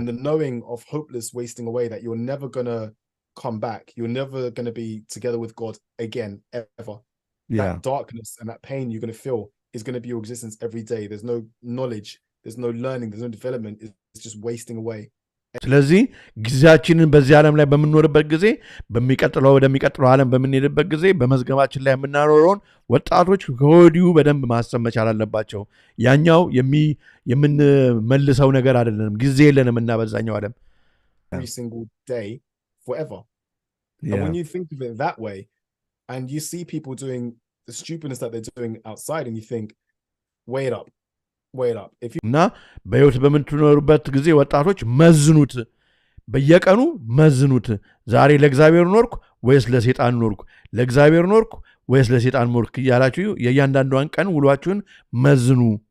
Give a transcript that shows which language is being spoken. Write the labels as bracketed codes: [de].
[en] and the knowing of hopeless wasting away that you're never going to come back you're never going to be together with God again ever that darkness and that pain you're going to feel is going to be your existence every day there's no knowledge there's no learning there's no development it's just wasting away [am] ስለዚህ ጊዜያችንን በዚህ ዓለም ላይ በምንኖርበት ጊዜ ወደሚቀጥለው ዓለም በምንሄድበት ጊዜ በመዝገባችን ላይ የምናኖረውን ወጣቶች ከወዲሁ በደንብ ማሰብ መቻል አለባቸው ያኛው የምንመልሰው ነገር አይደለም ጊዜ የለንም እና በዛኛው ዓለም [en] every single day forever and when you think of it that way and you see people doing the stupidness that they're doing outside and you think wait up [am] እና በህይወት በምትኖሩበት ጊዜ ወጣቶች መዝኑት በየቀኑ መዝኑት ዛሬ ለእግዚአብሔር ኖርኩ ወይስ ለሰይጣን ኖርኩ ለእግዚአብሔር ኖርኩ ወይስ ለሰይጣን ኖርኩ ያላችሁ የእያንዳንዷን ቀን ውሏችሁን መዝኑ